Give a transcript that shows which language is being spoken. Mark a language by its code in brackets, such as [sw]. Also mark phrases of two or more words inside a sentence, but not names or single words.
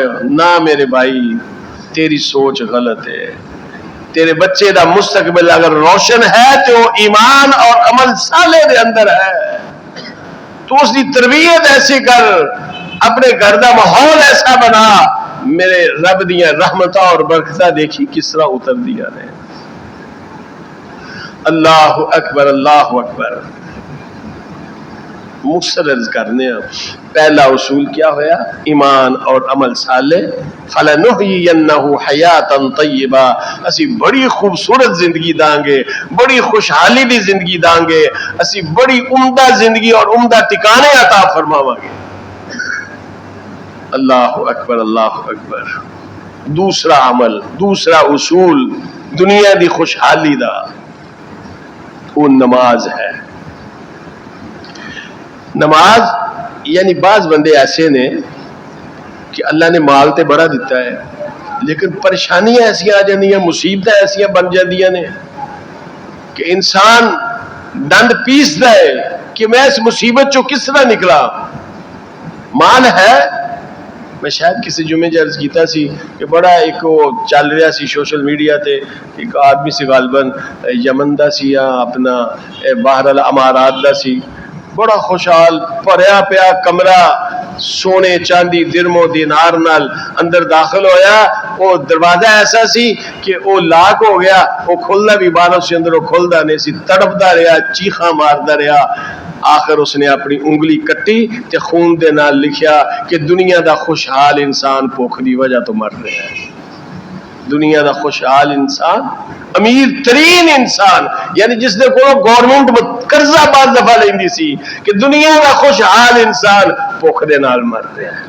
[pa] نہ میرے بھائی، تیری سوچ غلط ہے۔ تیرے بچے دا مستقبل اگر روشن ہے تو ایمان اور عمل صالح دے اندر ہے، تو اس دی تربیت ایسی کر، اپنے گھر دا ماحول ایسا بنا، میرے رب دیاں رحمتاں اور برکتاں دیکھی کس طرح اتر دیا نے۔ [ar] اللہ اکبر اللہ اکبر۔ [pa] مختصر کرنے پہلا اصول کیا ہویا؟ ایمان اور عمل صالح۔ [ar] فَلَنُحْيِيَنَّهُ حَيَاةً طَيِّبَةً، [pa] اسی بڑی خوبصورت زندگی داں گے، بڑی خوشحالی دی زندگی داں گے، اسی بڑی عمدہ زندگی اور عمدہ ٹکانے عطا فرماواں گے۔ [ar] اللہ اکبر اللہ اکبر۔ [pa] دوسرا عمل، دوسرا اصول دنیا دی خوشحالی دا، وہ نماز ہے. نماز یعنی بعض بندے ایسے نے کہ اللہ نے مال تے بڑا دیتا ہے لیکن پریشانیاں ایسیاں آ جاندیاں, مصیبتیں ایسیاں بن جاندیاں نے کہ انسان ڈنڈ پیسدا ہے کہ میں اس مصیبت چوں کس طرح نکلا. مال ہے, میں شاید کسی جمعے عرض کیتا سی کہ بڑا ایک وہ چل رہا سی سوشل میڈیا تے, ایک آدمی سی غالباً یمن دا سی یا اپنا باہر الامارات دا سی, بڑا خوشحال بھریا پیا کمرہ سونے چاندی درم و دینار نال اندر داخل ہویا. وہ دروازہ ایسا سی کہ وہ لاک ہو گیا, وہ کھلدا بھی باہر سے اندر, وہ کھلدا نہیں سی, تڑپدا رہیا, چیخاں ماردا رہیا. آخر اس نے اپنی انگلی کٹی تے خون دے نال لکھیا کہ دنیا دا خوشحال انسان بھوک دی وجہ تو مر رہا ہے. دنیا دا خوشحال انسان, امیر ترین انسان, یعنی جس نے کوئی گورنمنٹ قرضہ بعض دفعہ لیندی سی, کہ دنیا دا خوشحال انسان بھوک دے نال مر رہا ہے.